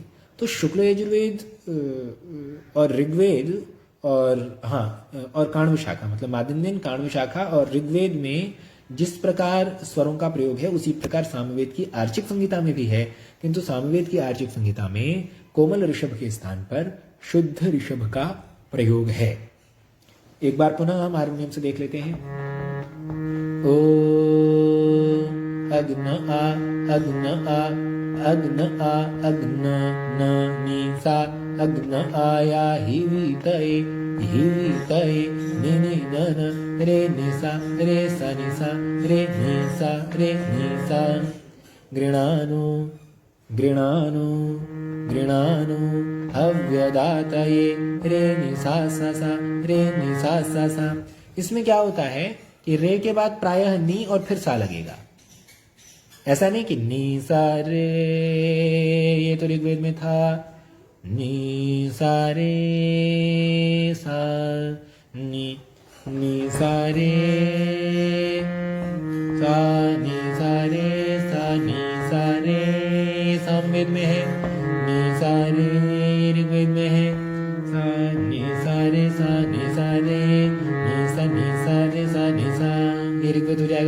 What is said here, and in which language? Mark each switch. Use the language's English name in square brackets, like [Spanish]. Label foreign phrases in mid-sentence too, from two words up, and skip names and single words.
[Hindi] तो शुक्ल यजुर्वेद और ऋग्वेद और और काण्व शाखा, मतलब मादिन्यन काण्व शाखा और ऋग्वेद में जिस प्रकार स्वरों का प्रयोग है उसी प्रकार सामवेद की आर्चिक संहिता में भी है, किंतु सामवेद की आर्चिक संहिता में कोमल ऋषभ के स्थान पर शुद्ध ऋषभ का प्रयोग है। एक बार पुनः हम हारमोनियम से देख लेते हैं। [Sanskrit] ओ अग्न आ अग्न आ अग्न आ अग्न न नि सा अग्न आया हिवितये हिवितये नि नि न न रे नि सा रे सा नि सा रे नि सा रे नि सा गृणानु गृणानु गृणानु हव्यदातये रे नि सा सा सा रे नि सा सा सा। [Hindi] इसमें क्या होता है कि रे के बाद प्रायः नी और फिर सा लगेगा। ऐसा नहीं कि नी सा रे, ये तो ऋग्वेद में था, नी सा रे सा नी नी सा रे सा नी सा रे सा नी सा रे सामवेद में है, नी सा रे ऋग्वेद में है, सा नी सा रे सा नी सा रे नी सा रे सा नी सा, ये ऋग्वेद हो जाएगा।